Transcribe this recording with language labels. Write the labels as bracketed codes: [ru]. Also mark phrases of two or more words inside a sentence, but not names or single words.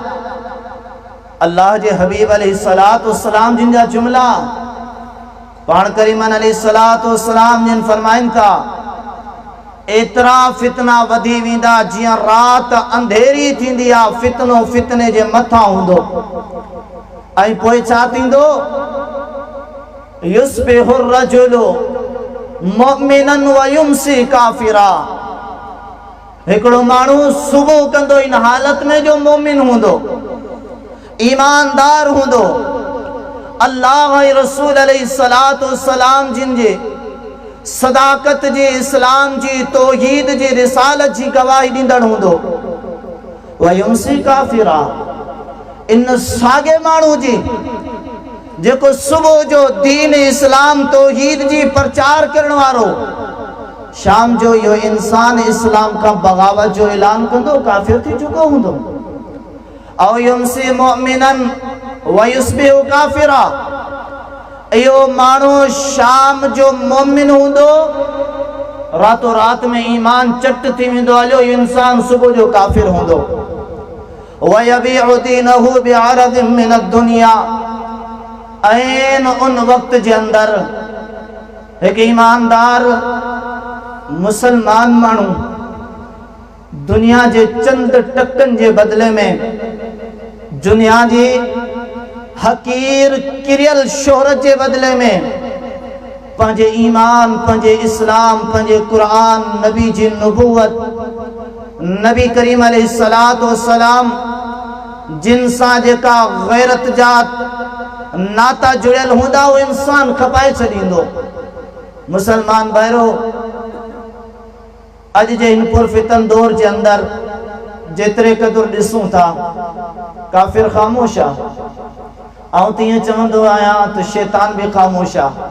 [sd] अल्लाह जे हबीब [ar] عليه الصلاة والسلام [sd] जिन जा जुमला पाण करीमन [ar] عليه الصلاة والسلام [sd] जिन फरमाइनि था एतिरा फितना वधी वेंदा जियां रात अंधेरी थींदी आ, फितनो फितने जे मथां हूंदो। ऐं पोइ छा थींदो? [ar] يصبح الرجل مؤمنا ويمسي كافرا, [sd] हिकिड़ो माण्हू सुबुह कंदो इन हालत में जो मोमिन हूंदो, ईमानदार हूंदो, अल्लाह ऐं रसूल [ar] عليه الصلاة والسلام [sd] जिन जे सदाकत जी, इस्लाम जी, तौहीद जी, रिसालत जी गवाही ॾींदड़ हूंदो। [ar] ويمسي كافرا, [sd] इन साॻे माण्हू जी जेको सुबुह जो दीन इस्लाम तौहीद जी प्रचार करण वारो शाम जो इहो इंसान इस्लाम का बगावत जो ऐलान कंदो, काफिर थी चुको हूंदो। [ar] أو يمسي مؤمنا ويصبح كافرا, [sd] इहो माण्हू शाम जो मोमिन हूंदो, रातों रात में ईमान चट थी वेंदो, हलियो इंसान सुबुह जो काफिर हूंदो। [ar] ويبيع دينه بعرض من الدنيا, [sd] ऐन उन वक्त जे अंदर एक ईमानदार मुसलमान माण्हू दुनिया जे चंद टकन जे बदले में दुनिया जी हकीर किरियल शोहरत जे बदले में पंहिंजे ईमान, पंहिंजे इस्लाम, पंहिंजे कुरान, नबी जी नबूवत, नबी करीम [ar] عليه الصلاة والسلام [sd] जिन सां जेका गैरत जात नाता जुड़ियल हूंदा वो इंसान खपाए छॾींदो। मुसलमान भाइरो, अॼु जे हिन पुरफितन दौर जे अंदर जेतिरे क़दुरु ॾिसूं था काफ़िर ख़ामोश आहे। ऐं तीअं चवंदो आहियां त शैतान बि ख़ामोश आहे।